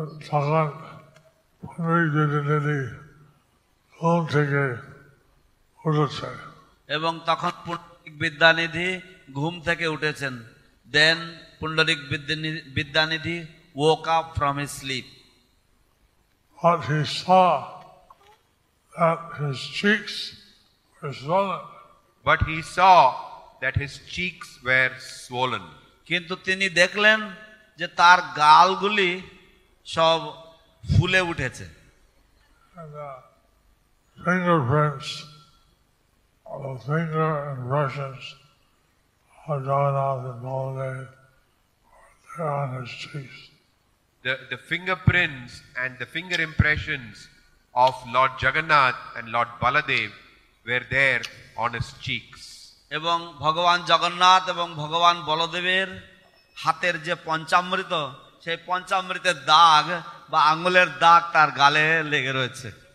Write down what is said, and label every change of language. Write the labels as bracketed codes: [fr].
[bn] তখন পুণ্ডরিক বিদ্যানিধি ঘুম থেকে উঠেছে। এবং তখন পুণ্ডরিক বিদ্যানিধি ঘুম থেকে উঠেছেন। [en] Then Pundarik Vidyanidhi woke up from his sleep. But he saw that his cheeks were swollen. But he saw that his cheeks were swollen. [bn] কিন্তু তিনি দেখলেন যে তার গালগুলি সব ফুলে উঠেছে। [en] And the fingerprints of the finger impressions of Jagannath and Baladev were there on his cheeks. The fingerprints and the finger impressions of Lord Jagannath and Lord Baladev were there on his cheeks. [bn] এবং ভগবান জগন্নাথ এবং ভগবান বলদেবের হাতের যে পঞ্চামৃত, সেই পঞ্চামৃতের দাগ বা আঙ্গুলের দাগ তার গালে লেগে রয়েছে।